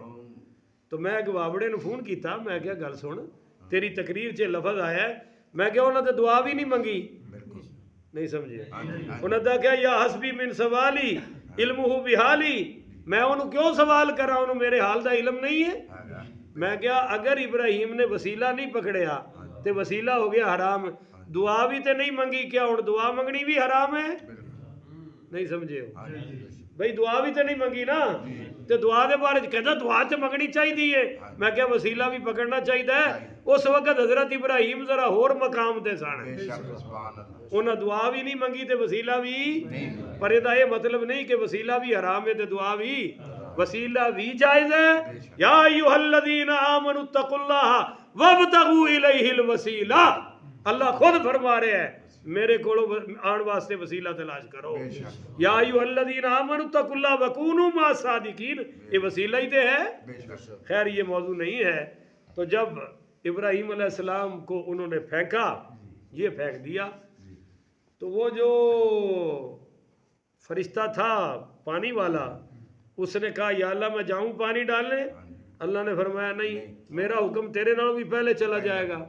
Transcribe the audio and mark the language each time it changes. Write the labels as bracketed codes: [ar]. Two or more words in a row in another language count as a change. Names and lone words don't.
[pa] تو میں ایک بابڑے نے فون کیتا میں کہا گل سن تیری تقریر چ لفظ آیا ہے میں کہا انہوں نے دعا بھی نہیں منگی نہیں سمجھے انہوں نے کہا [ar] یا حسبی من سوالی علمہ بحالی [pa] میں انہوں کیوں سوال کر رہا ہوں میرے حال دا علم نہیں ہے. میں کہا اگر ابراہیم نے وسیلہ نہیں پکڑیا تے وسیلہ ہو گیا حرام دعا بھی تے نہیں منگی کیا اور دعا منگنی بھی حرام ہے نہیں سمجھے ہو بھئی دعا بھی تے نہیں منگی نا تے دعا دے بارے کہتا دعا تے منگنی چاہی دیئے میں کہا وسیلہ بھی پکڑنا چاہی دا ہے اس وقت حضرت ابراہیم ذرا اور مقام تے سانے انہاں دعا بھی نہیں منگی تے وسیلہ بھی پر یہ مطلب نہیں کہ وسیلہ بھی حرام ہے تے دعا بھی وسیلہ بھی جائز ہے. [ar] یا ایھا الذین آمنوا اتقوا اللہ وابتغوا الیہ الوسیلہ [pa] اللہ خود فرما رہے ہیں میرے کولو آن واسطے وسیلہ تلاش کرو. [ar] یا ایھا الذین آمنوا اتقوا اللہ وکونوا مع الصادقین [pa] یہ وسیلہ ہی تے ہے. [ur] خیر یہ موضوع نہیں ہے. تو جب ابراہیم علیہ السلام کو انہوں نے پھینکا یہ پھینک دیا تو وہ جو فرشتہ تھا پانی والا اس نے کہا یا اللہ میں جاؤں پانی ڈالنے اللہ نے فرمایا نہیں میرا حکم تیرے نالوں بھی پہلے چلا جائے گا.